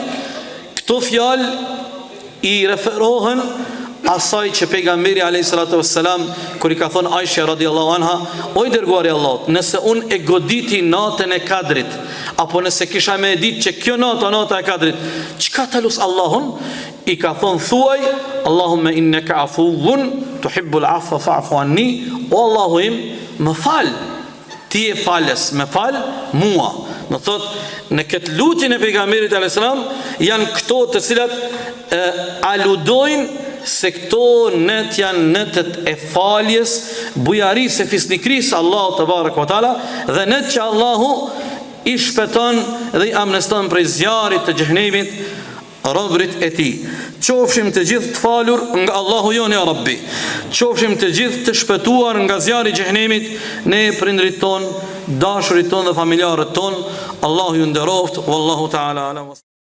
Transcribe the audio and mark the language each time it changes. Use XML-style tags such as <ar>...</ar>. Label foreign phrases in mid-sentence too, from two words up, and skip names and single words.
<sq>Këto fjalë i referohen asaj që pejgamberi a.s. kër i ka thonë Aisha</sq> <ar>رضي الله عنها,</ar> <sq>o i dërguari Allahut, nëse unë e goditi natën e kadrit, apo nëse kisha me ditë që kjo nata e kadrit, çka ta lus Allahun? I ka thonë thuaj,</sq> <ar>اللهم إنك عفو تحب العفو فاعف عني,</ar> <sq>o Allahu im, më fal, ti e falës, më fal mua. Në thot, në këtë lutjen e pejgamberit a.s. janë këto të cilat aludojnë se këto net janë netët e faljes, bujarisë e fisnikrisë Allahu</sq> <ar>تبارك وتعالى,</ar> <sq>dhe net që Allahu i shpëton dhe i amneston prej zjarrit të xhenemit robrit e ti. Qofshim të gjithë të falur nga Allahu jon</sq> <ar>يا رب.</ar> <sq>Qofshim të gjithë të shpëtuar nga zjarri i xhenemit, ne prindrit ton dashurit ton dhe familjarët ton. Allahu ju nderoft,</sq> <ar>والله تعالى أعلم.</ar>